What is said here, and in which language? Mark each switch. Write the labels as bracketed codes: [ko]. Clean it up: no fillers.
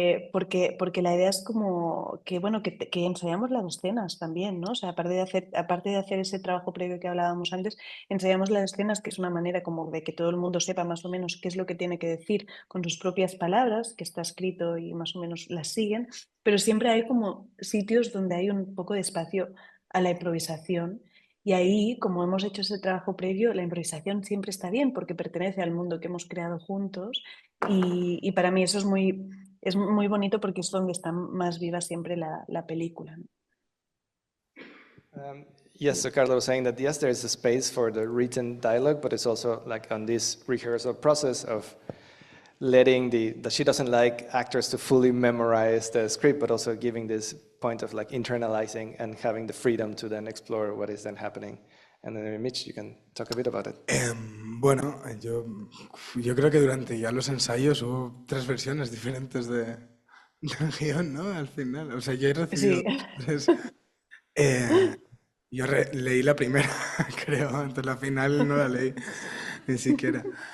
[es] Porque la idea es como que, bueno, que ensayamos las escenas también, ¿no? O sea, aparte de hacer ese trabajo previo que hablábamos antes, ensayamos las escenas, que es una manera como de que todo el mundo sepa más o menos qué es lo que tiene que decir con sus propias palabras, que está escrito y más o menos las siguen, pero siempre hay como sitios donde hay un poco de espacio a la improvisación. Y ahí, como hemos hecho ese trabajo previo, la improvisación siempre está bien porque pertenece al mundo que hemos creado juntos y para mí eso es muy bonito porque es donde está más viva siempre la película. [en] Yes, so Carla was saying that yes, there is a space for the written dialogue, but it's also like on this rehearsal process of letting that she doesn't like actors to fully memorize the script, but also giving this point of like internalizing and having the freedom to then explore what is then happening. And then Mitch, you can talk a bit about it. [es] Bueno, yo creo que durante ya los ensayos hubo 3 versiones diferentes del guión, ¿no? Al final, o sea, yo he recibido Sí. 3. Yo leí la primera, creo, entonces la final no la leí ni siquiera.